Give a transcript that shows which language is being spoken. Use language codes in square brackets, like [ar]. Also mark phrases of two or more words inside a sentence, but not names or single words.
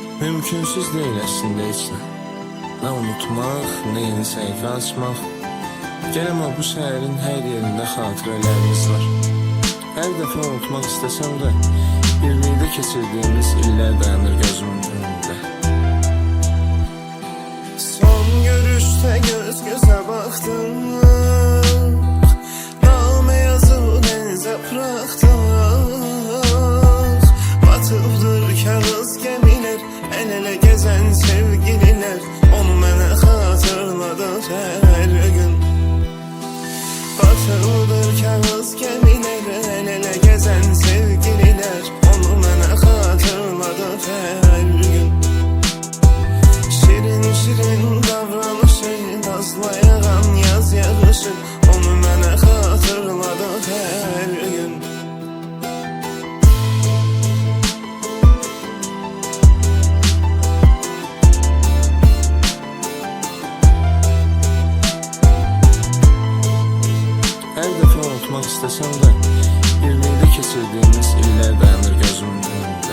[az] Mümkünsüz deyil əslində heç nə. Nə unutmaq, nə yeni səhifə açmaq. Gələm o bu şəhərin hər yerində xatirələrimiz var. Hər dəfə unutmaq istəsəm də, birlikdə keçirdiyimiz illər dayanır gözümün önündə. [tr] Son görüşte göz göze baktık, name yazıp denize bıraktık. Batıpdır kağıt gemiler, el ele gezen sevgililer. [az] Onu mənə [tr] hatırladı her gün. Batıpdır kağıt gemiler, el ele gezen sevgililer. [az] Onu mənə [tr] hatırladı her gün. Şirin şirin davranışın, nazlayan yaz yağışı. [az] Onu mənə [tr] hatırladı her gün. [az] Hər dəfə unutmaq istəsəm də, birlikdə keçirdiyimiz illər dayanır gözümün önündə.